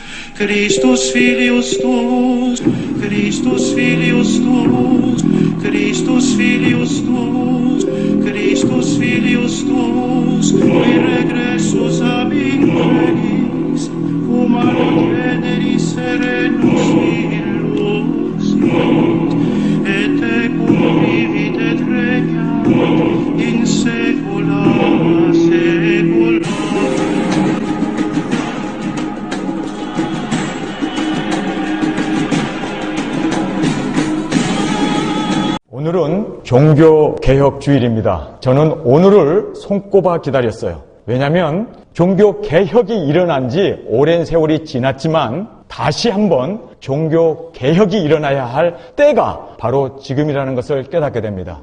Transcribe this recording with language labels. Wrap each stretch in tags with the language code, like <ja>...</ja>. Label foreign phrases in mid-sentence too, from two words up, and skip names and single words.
<la>Christus filius tuus, Christus filius tuus, Christus filius tuus, Christus filius tuus, qui regressus ab inferis, humano generis serenus illus, et tecum vivit et regnat in saecula saeculorum.</la> <ko>오늘은 종교개혁주일입니다. 저는 오늘을 손꼽아 기다렸어요. 왜냐하면 종교개혁이 일어난 지 오랜 세월이 지났지만 다시 한번 종교개혁이 일어나야 할 때가 바로 지금이라는 것을 깨닫게 됩니다.</ko>